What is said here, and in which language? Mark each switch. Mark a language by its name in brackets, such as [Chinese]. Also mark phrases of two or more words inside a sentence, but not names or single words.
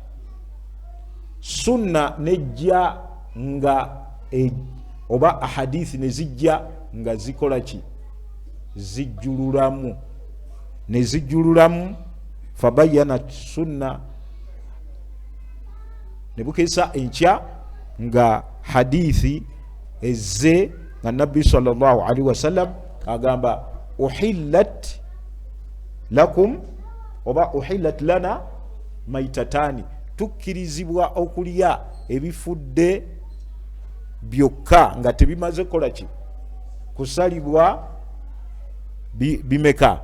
[Ganda] Sunna nejja nga oba ahadithi nezijja nga zikola ki? Zijjululamu. Nezijjululamu. Fabayanat sunna, ne bukeesa enkya nga hadithi ezze nga nabbi [Arabic] صلى الله عليه وسلم [Ganda] agamba [Arabic] أحلت لكم [Ganda] oba [Arabic] أحلت لنا ميتتان, [Ganda] tukkirizibwa okulya ebifudde byokka nga tebimaze kola ki? Kusalibwa bimeka?